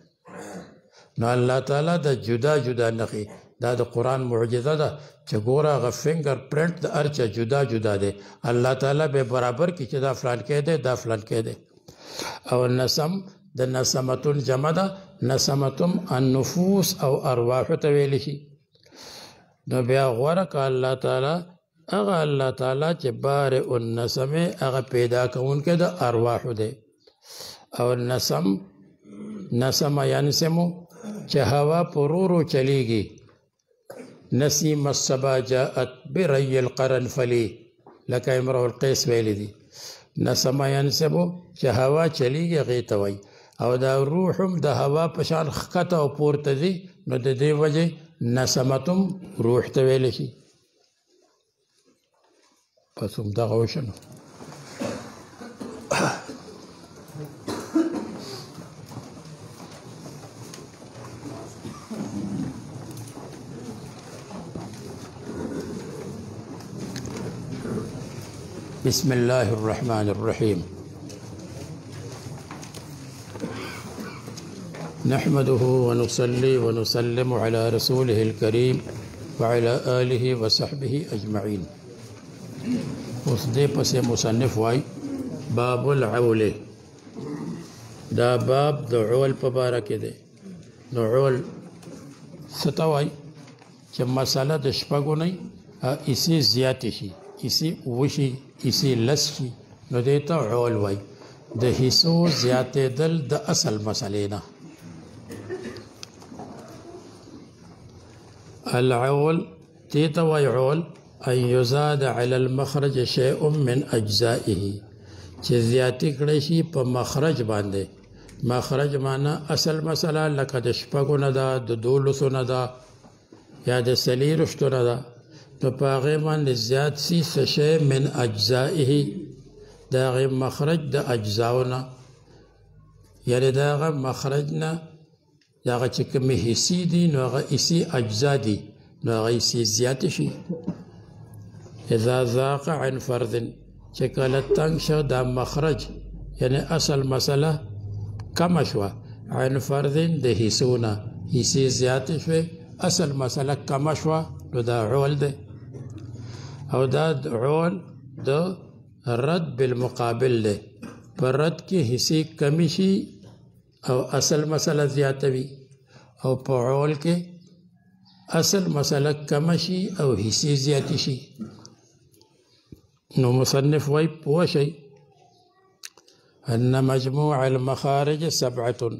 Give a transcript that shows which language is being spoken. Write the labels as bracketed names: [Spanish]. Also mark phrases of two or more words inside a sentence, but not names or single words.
[Pashto] نو الله تعالی د جدا جدا نښې دا د قرآن معجزه ده چې ګوره هغه [English] finger print [Pashto] د هر چا جدا جدا دی الله تعالی به برابر کړي چې دا فلان کې دی دا فلان کې دی او نسم د نسمتون جمع ده نسمتم النفوس او ارواح ته ویل شي نو بیا غوره که الله تعالی هغه الله تعالی چې [Arabic] بارئ النسم [Pashto] هغه پیدا کوونکی د ارواح دی او [Arabic] نسم ینسمو [Pashto] چې هوا پرورو چلیږي [Arabic] نسیم الصبا جاءت بري القرنفلی [Pashto] لکه امرؤ القیس ویلی دي [Arabic] نسم ینسمو [Pashto] چې هوا چلیږي هغې ته وایي او دا روح هم د هوا په شان ښکته او پورته دي نو د دې وجې نسمتم روح ته ویلی شي پس همدغه وشنو [Arabic] بسم الله الرحمن الرحيم نحمده ونصلي ونسلم على رسوله الكريم وعلى آله وصحبه أجمعين [Pashto] اوس دې پسې مصنف وای [Arabic] باب العول [Pashto] دا باب د عول په باره کې دی نو عول څه ته وایي چې مسله د شپږو نه ایسې زیاتې شي ایسې اووه شي ایسې لس شي نو دې ته عول وایي د حصو زیاتېدل د اصل مسلې نه العول دې ته وایي عول [Arabic] ان یزاد علی المخرج شیء من اجزائه [Pashto] چې زیاتې کړی شي په مخرج باندې مخرج معنا اصل مسله لکه د شپږو نه ده د دولسو نه ده یا د څلېرویشتو نه ده نو په هغې باندې زیات شي څه شی [Arabic] من اجزائه [Pashto] د هغې مخرج د اجزاو نه یعنې د هغه مخرج نه د هغه چې کومې حصې دي نو هغه حصې اجزا دي نو هغه حصې زیاتې شي [Arabic] اذا ذاق عن فرد [Pashto] چې کله تنګ شو دا مخرج یعنی اصل مسله کم شوه [Arabic] عن فرد [Pashto] د حصو نه حصې زیاتې شوې اصل مسله کم شوه نو دا عول دی او دا عول د رد بالمقابل دی پر رد کې حصے کمی شي او اصل مسله زیاته وي او په عول کې اصل مسله کم شي او حصے زیاتې شي نو مصنف وایي پوه شئ [Arabic] ان مجموع المخارج [Pashto] 7